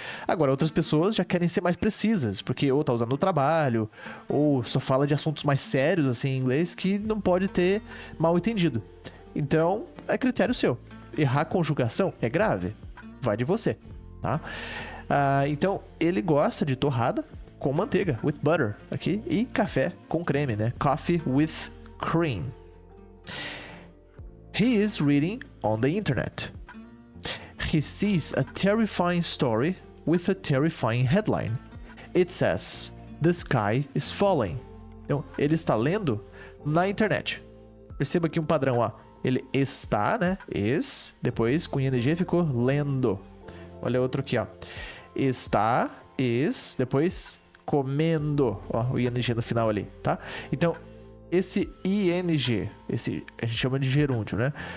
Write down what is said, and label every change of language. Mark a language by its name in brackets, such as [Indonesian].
[Portuguese] Agora, outras pessoas já querem ser mais precisas, porque ou tá usando no trabalho, ou só fala de assuntos mais sérios, assim, em inglês, que não pode ter mal entendido. Então, é critério seu. Errar a conjugação é grave. Vai de você, tá? Então, ele gosta de torrada com manteiga, [English] with butter, [Portuguese] aqui, e café com creme, né? [English] Coffee with cream. He is reading on the internet. He sees a terrifying story with a terrifying headline. It says, "The sky is falling." [Portuguese] Então, ele está lendo na internet. Perceba aqui um padrão, ó. Ele está, né? Depois com ing ficou lendo. Olha outro aqui, ó. Está, depois comendo. Ó, o ing no final ali, tá? Então, esse ing, a gente chama de gerúndio, né?